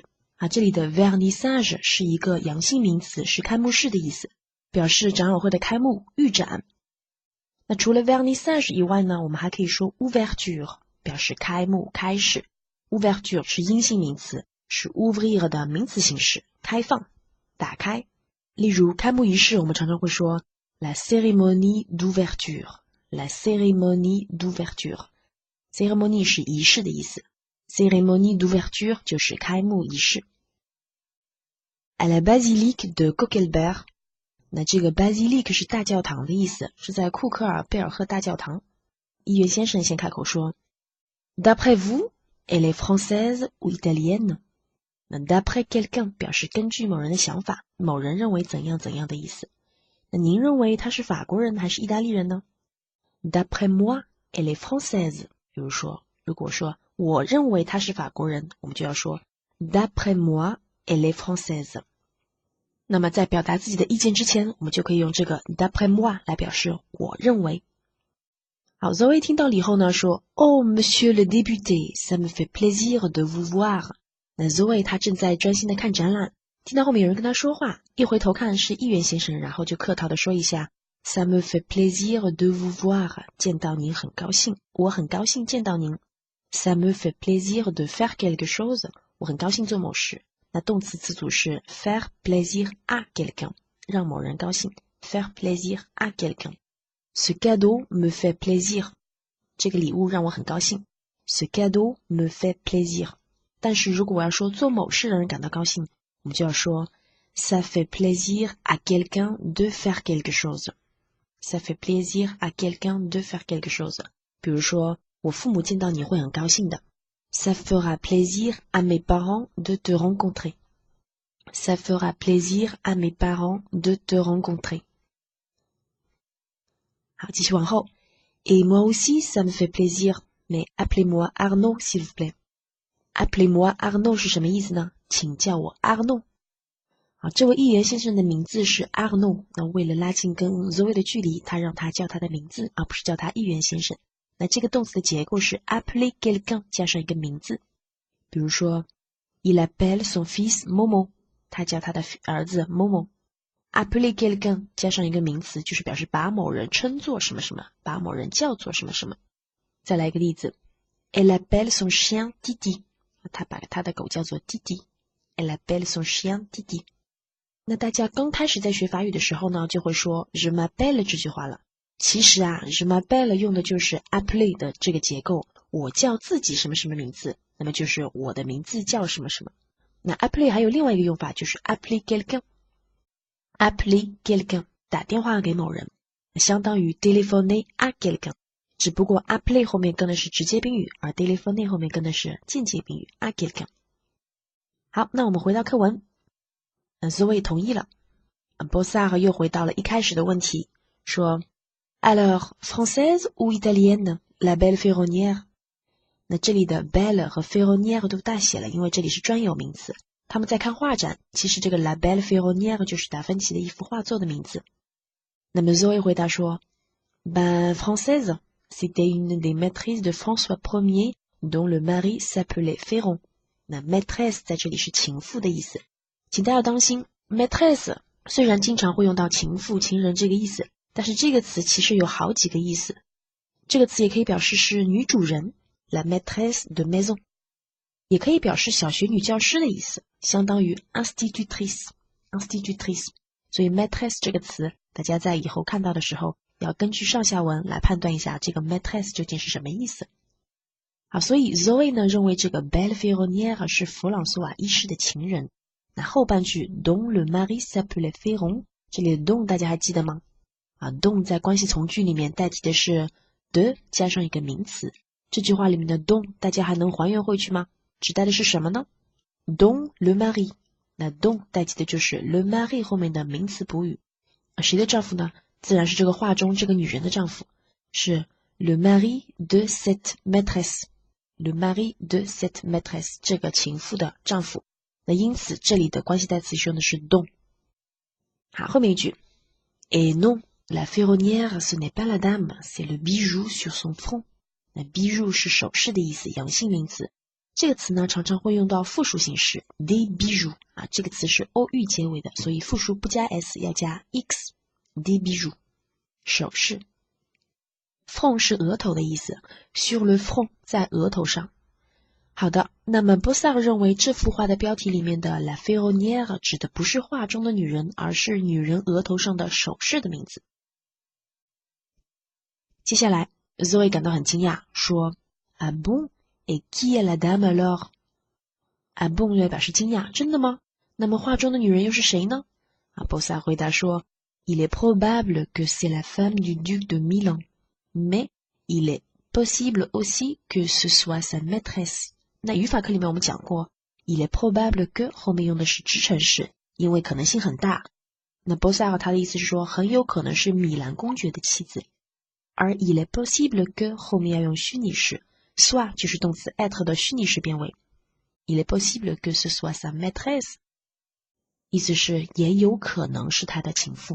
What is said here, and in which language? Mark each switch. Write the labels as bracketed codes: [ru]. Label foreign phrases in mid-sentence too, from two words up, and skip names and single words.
[zh] 这里的 vernissage 是一个阳性名词，是开幕式的意思，表示展览会的开幕、预展。那除了 vernissage 以外呢，我们还可以说 ouverture， 表示开幕、开始。ouverture 是阴性名词，是 ouvrir 的名词形式，开放、打开。例如开幕仪式，我们常常会说 [fr] la cérémonie d'ouverture， la cérémonie d'ouverture。 [zh] cérémonie 是仪式的意思。 [fr] Cérémonie d'ouverture [zh] 就是开幕仪式。 [fr] À la basilique de Kokelberg， [zh] 那这个 basilique 是大教堂的意思，是在库克尔贝尔赫大教堂。议员先生先开口说 [fr] D'après vous, elle est française ou italienne？ [zh] 那 [fr] d'après quelqu'un [zh] 表示根据某人的想法，某人认为怎样怎样的意思。那您认为他是法国人还是意大利人呢？ [fr] D'après moi, elle est française。 [zh] 比如说，如果说我认为他是法国人，我们就要说 [fr] D'après moi, elle est française。 [zh] 那么在表达自己的意见之前，我们就可以用这个 [fr] D'après moi [zh] 来表示我认为。好 Zoe 听到了以后呢说 [fr] Oh, monsieur le député, ça me fait plaisir de vous voir。 [zh] 那 Zoe 她正在专心的看展览，听到后面有人跟她说话，一回头看是议员先生，然后就客套的说一下 [fr] Ça me fait plaisir de vous voir， [zh] 见到您很高兴，我很高兴见到您。 [fr] Ça me fait plaisir de faire quelque chose， [zh] 我很高兴做某事。那动词词组是 [fr] faire plaisir à quelqu'un， [zh] 让某人高兴。 [fr] faire plaisir à quelqu'un。Ce cadeau me fait plaisir， [zh] 这个礼物让我很高兴。 [fr] Ce cadeau me fait plaisir。 [zh] 但是如果我要说做某事让人感到高兴，我们就要说 [fr] ça fait plaisir à quelqu'un de faire quelque chose。 Ça fait plaisir à quelqu'un de faire quelque chose。 [zh] 比如说我父母见到你会很高兴的。 [fr] Ça fera plaisir à mes parents de te rencontrer. Ça fera plaisir à mes parents de te rencontrer. [zh] 好，继续往后。 [fr] Et moi aussi, ça me fait plaisir, mais appelez-moi Arnaud, s'il vous plaît. Appelez-moi Arnaud [zh] 是什么意思呢？请叫我 Arnaud。好，这位议员先生的名字是 Arnaud， 那为了拉近跟 Zoe 的距离，他让他叫他的名字，而不是叫他议员先生。那这个动词的结构是 [fr] appeler quelqu'un [zh] 加上一个名字，比如说 [fr] il appelle son fils Momo， [zh] 他叫他的儿子 Momo。 [fr] appeler quelqu'un [zh] 加上一个名词，就是表示把某人称作什么什么，把某人叫做什么什么。再来一个例子 [fr] elle appelle son chien Titi， [zh] 他把他的狗叫做弟弟。 [fr] elle appelle son chien Titi。 [zh] 那大家刚开始在学法语的时候呢，就会说 [fr] je m'appelle [zh] 这句话了。其实 [fr] je m'appelle [zh] 用的就是 appeler 的这个结构，我叫自己什么什么名字，那么就是我的名字叫什么什么。那 appeler 还有另外一个用法，就是 [fr] appeler quelqu'un。 appeler quelqu'un [zh] 打电话给某人，相当于 [fr] téléphoner à quelqu'un， [zh] 只不过 appeler 后面跟的是直接宾语，而 téléphoner 后面跟的是间接宾语 [fr] à quelqu'un。 [zh] 好，那我们回到课文。Zoe 同意了。Bossard 又回到了一开始的问题，说 [fr] Alors, française ou italienne, la belle ferronnière？ [zh] 那这里的 belle 和 ferronnière 都大写了，因为这里是专有名词。他们在看画展，其实这个 la belle ferronnière 就是达芬奇的一幅画作的名字。那么 Zoe 回答说 Ben, française, c'était une des maîtresses de François Ier, dont le mari s'appelait Ferron。那 maîtresse 在这里是情妇的意思，请大家要当心 maîtresse 虽然经常会用到情妇、情人这个意思，但是这个词其实有好几个意思。这个词也可以表示是女主人 [fr] la maîtresse de maison， [zh] 也可以表示小学女教师的意思，相当于 institutrice。所以 maîtresse 这个词大家在以后看到的时候要根据上下文来判断一下这个 maîtresse 究竟是什么意思。好，所以 Zoe 呢认为这个 belle ferronnière 是弗朗索瓦一世的情人。那后半句 [fr] dont le mari s'appelait Ferron， [zh] 这里的 dont 大家还记得吗？dont 在关系从句里面代替的是 de 加上一个名词。这句话里面的 dont 大家还能还原回去吗？指代的是什么呢？ [fr] dont le mari， [zh] 那 dont 代替的就是 [fr] le mari [zh] 后面的名词补语。谁的丈夫呢？自然是这个画中这个女人的丈夫，是 [fr] le mari de cette maîtresse。 le mari de cette maîtresse [zh] 这个情妇的丈夫。那因此这里的关系代词用的是 [fr] dont。 [zh] 好，后面一句 [fr] Et non, la ferronnière ce n'est pas la dame, c'est le bijou sur son front。 [zh] bijou 是首饰的意思，阳性名词。这个词呢常常会用到复数形式 [fr] des bijoux [zh] 这个词是 ou 结尾的，所以复数不加 s 要加 x [fr] des bijoux [zh] 首饰。front 是额头的意思 [fr] sur le front [zh] 在额头上。好的，那么 Bossard 认为这幅画的标题里面的 [fr] la ferronnière [zh] 指的不是画中的女人，而是女人额头上的首饰的名字。接下来 Zoe 感到很惊讶，说 [fr] Ah bon et qui est la dame alors? Ah bon [zh] 又表示惊讶，真的吗？那么画中的女人又是谁呢？Bossard 回答说 [fr] Il est probable que c'est la femme du duc de Milan, mais il est possible aussi que ce soit sa maîtresse。 [zh] 那语法课里面我们讲过 [fr] Il est probable que [zh] 后面用的是支撑式，因为可能性很大。那 Bossard 他的意思是说很有可能是米兰公爵的妻子，而 [fr] Il est possible que [zh] 后面要用虚拟式 soit 就是动词 être 的虚拟式变位。 [fr] Il est possible que ce soit sa maîtresse [zh] 意思是也有可能是他的情妇。